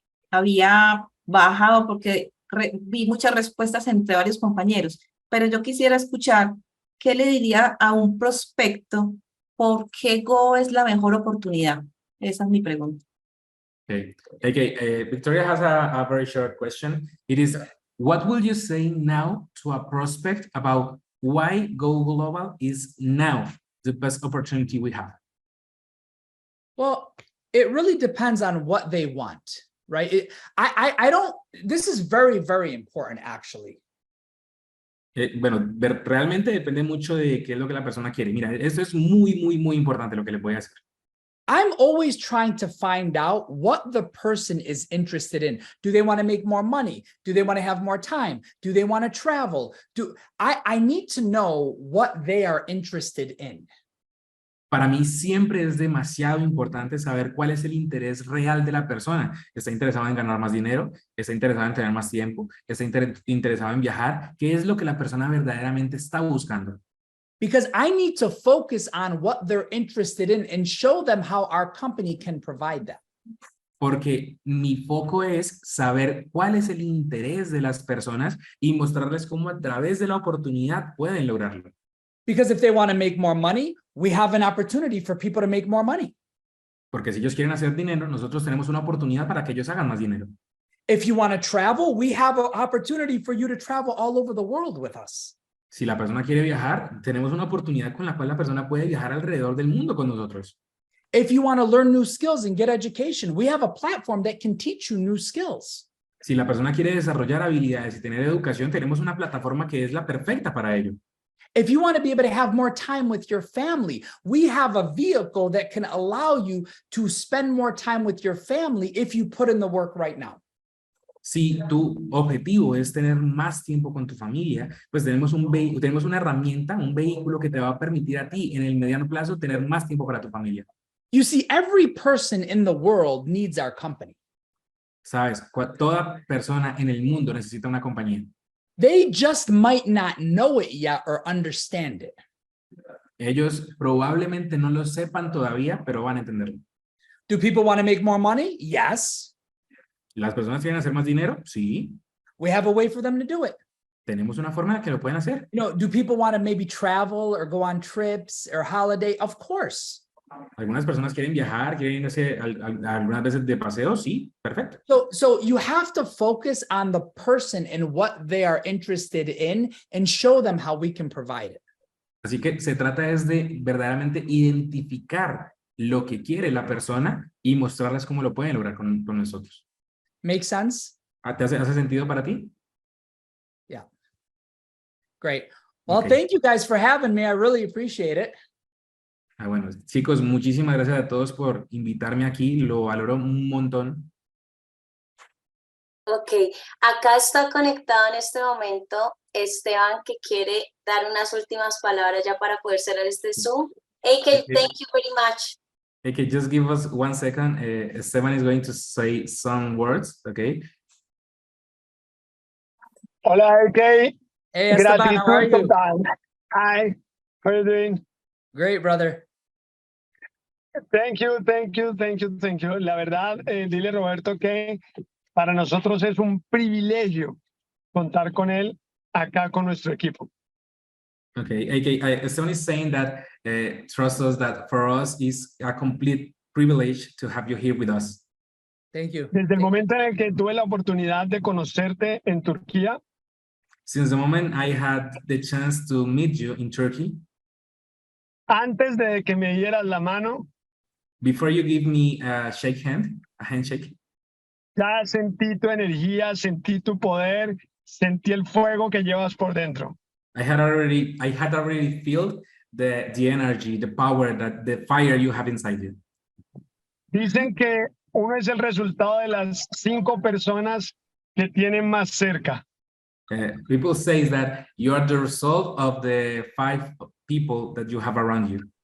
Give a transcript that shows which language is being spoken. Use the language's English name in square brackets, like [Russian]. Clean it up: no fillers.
[Spanish] Había bajado porque vi muchas respuestas entre varios compañeros, pero yo quisiera escuchar qué le diría a un prospecto por qué Go es la mejor oportunidad. Esa es mi pregunta. [English] Okay. Victoria has a very short question. It is, what will you say now to a prospect about why Go Global is now the best opportunity we have? Well, it really depends on what they want, right? I don't, this is very, very important actually. [Spanish] Realmente depende mucho de qué es lo que la persona quiere. Mira, esto es muy, muy, muy importante lo que le voy a hacer. [English] I'm always trying to find out what the person is interested in. Do they want to make more money? Do they want to have more time? Do they want to travel? I need to know what they are interested in. [Spanish] Para mí siempre es demasiado importante saber cuál es el interés real de la persona. ¿Está interesado en ganar más dinero? ¿Está interesado en tener más tiempo? ¿Está interesado en viajar? ¿Qué es lo que la persona verdaderamente está buscando? [English] Because I need to focus on what they're interested in and show them how our company can provide that. [Spanish] Porque mi foco es saber cuál es el interés de las personas y mostrarles cómo a través de la oportunidad pueden lograrlo. [English] Because if they want to make more money, we have an opportunity for people to make more money. [Spanish] Porque si ellos quieren hacer dinero, nosotros tenemos una oportunidad para que ellos hagan más dinero. [English] If you want to travel, we have an opportunity for you to travel all over the world with us. [Spanish] Si la persona quiere viajar, tenemos una oportunidad con la cual la persona puede viajar alrededor del mundo con nosotros. [English] If you want to learn new skills and get education, we have a platform that can teach you new skills. [Spanish] Si la persona quiere desarrollar habilidades y tener educación, tenemos una plataforma que es la perfecta para ello. [English] If you want to be able to have more time with your family, we have a vehicle that can allow you to spend more time with your family if you put in the work right now. [Spanish] Si tu objetivo es tener más tiempo con tu familia, pues tenemos una herramienta, un vehículo que te va a permitir a ti en el mediano plazo tener más tiempo para tu familia. [English] You see, every person in the world needs our company. [Spanish] Sabes, toda persona en el mundo necesita una compañía. [English] They just might not know it yet or understand it. [Spanish] Ellos probablemente no lo sepan todavía, pero van a entenderlo. [English] Do people want to make more money? Yes. [Spanish] ¿Las personas quieren hacer más dinero? Sí. [English] We have a way for them to do it. [Spanish] Tenemos una forma en la que lo pueden hacer. [English] You know, do people want to maybe travel or go on trips or holiday? Of course. [Spanish] Algunas personas quieren viajar, quieren irse algunas veces de paseo, sí, perfecto. [English] So you have to focus on the person and what they are interested in and show them how we can provide it. [Spanish] Así que se trata es de verdaderamente identificar lo que quiere la persona y mostrarles cómo lo pueden lograr con nosotros. [English] Make sense? [Spanish] ¿Te hace sentido para ti? [English] Yeah. Great. Well, Okay. thank you guys for having me. I really appreciate it. [Spanish] Bueno, chicos, muchísimas gracias a todos por invitarme aquí. Lo valoro un montón. Ok, acá está conectado en este momento Esteban, que quiere dar unas últimas palabras ya para poder cerrar este Zoom. [English] AK, thank you very much. Okay, just give us 1 second. Esteban is going to say some words, okay? [Spanish] Hola, AK. [English] Hey, Esteban, how are you? Total. Hi, how are you doing? Great, brother. Thank you. [Spanish] La verdad, dile Roberto que para nosotros es un privilegio contar con él acá con nuestro equipo. [English] Okay, Esteban is saying that trust us that for us is a complete privilege to have you here with us. Thank you. [Spanish] Desde el momento en el que tuve la oportunidad de conocerte en Turquía, [English] Since the moment I had the chance to meet you in Turkey, [Spanish] antes de que me dieras la mano, [English] before you give me a handshake, [Spanish] ya sentí tu energía, sentí tu poder, sentí el fuego que llevas por dentro. [English] I had already felt the energy, the power, the fire you have inside you. [Spanish] Dicen que uno es el resultado de las 5 personas que tienen más cerca. [English] People say that you are the result of the 5 people that you have around you.